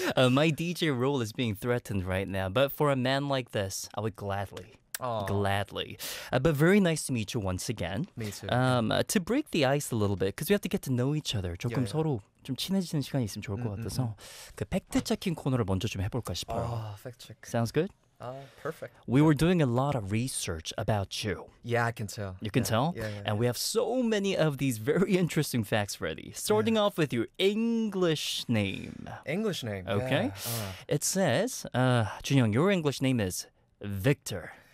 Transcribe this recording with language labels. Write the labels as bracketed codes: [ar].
[en] My DJ role is being threatened right now, but for a man like this, I would gladly. Aww. Gladly. But very nice to meet you once again. Me too. To break the ice a little bit, because we have to get to know each other. [ko] 조금 [en] yeah, yeah. [ko] 서로 좀 친해지는 시간이 있으면 좋을 것 같아서 그 팩트체킹 코너를 먼저 좀 해볼까 싶어요. [en] Fact-check. Sounds good? Perfect. We were doing a lot of research about you. Yeah, I can tell. You can tell? Yeah. And we have so many of these very interesting facts ready. Starting off with your English name. English name, okay. Yeah. It says, Jun Hyung, your English name is Victor.